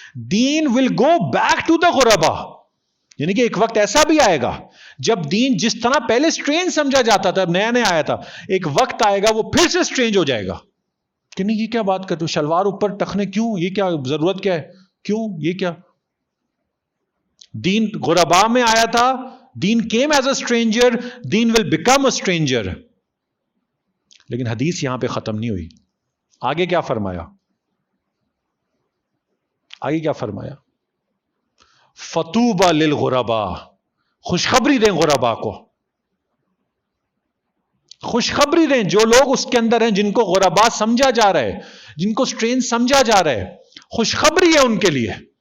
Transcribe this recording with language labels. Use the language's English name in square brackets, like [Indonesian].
[English] Then will go back to the غربا. [Urdu] یعنی کہ ایک وقت ایسا بھی آئے گا جب دین جس طرح پہلے اسٹرینج سمجھا جاتا تھا, نیا نیا آیا تھا, ایک وقت آئے گا وہ پھر سے اسٹرینج ہو جائے گا کہ نہیں یہ کیا بات کرتے ہو, شلوار اوپر ٹکنے کیوں, یہ کیا ضرورت کیا ہے, کیوں یہ کیا. دین غربا میں آیا تھا, [English] Then came as a stranger, then will become a stranger. [Urdu] لیکن حدیث یہاں پہ ختم نہیں ہوئی. آگے کیا فرمایا؟ آگے کیا فرمایا؟ [Arabic] فطوبى للغربا, [Urdu] خوشخبری دیں غربا کو, خوشخبری دیں جو لوگ اس کے اندر ہیں, جن کو غربا سمجھا جا رہا ہے, جن کو اسٹرینج سمجھا جا رہا ہے, خوشخبری ہے ان کے لیے.